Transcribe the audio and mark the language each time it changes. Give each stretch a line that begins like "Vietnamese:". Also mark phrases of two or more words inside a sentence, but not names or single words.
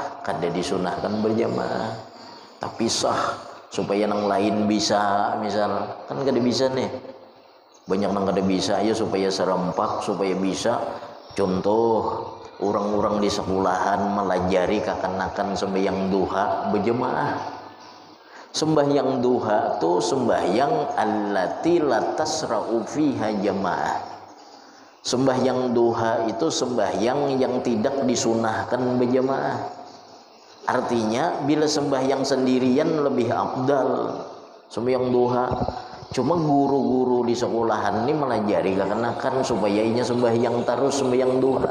Banjar: Kada disunahkan berjamaah. Tapi sah supaya yang lain bisa, misal kan kada bisa nih. Banyak yang kada bisa ya supaya serempak, supaya bisa. Contoh orang-orang di sekolahan melajari kekanakan sembahyang duha berjamaah. Sembahyang duha itu sembahyang
Arabic: التي لا تشرع فيها جماعة.
Banjar: Sembahyang duha itu sembahyang yang tidak disunahkan berjamaah. Artinya bila sembahyang sendirian lebih afdal sembahyang duha. Cuma guru-guru di sekolahan ini melajari kekanakan supaya inya sembahyang terus sembahyang duha.